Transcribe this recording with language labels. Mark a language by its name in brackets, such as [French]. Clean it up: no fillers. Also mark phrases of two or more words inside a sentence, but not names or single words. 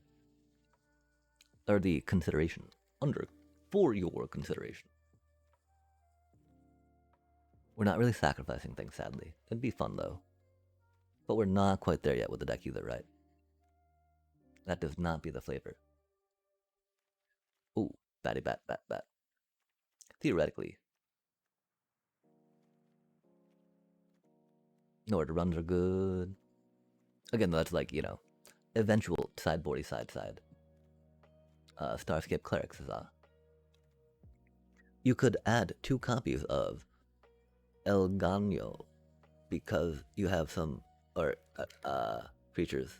[English] Or the consideration. For your consideration. We're not really sacrificing things, sadly. It'd be fun, though. But we're not quite there yet with the deck either, right? That does not be the flavor. Ooh, batty bat, bat, bat. Theoretically. No order runs are good. Again, that's like, eventual sideboardy side. Starscape Clerics is You could add 2 copies of El Gano because you have some creatures.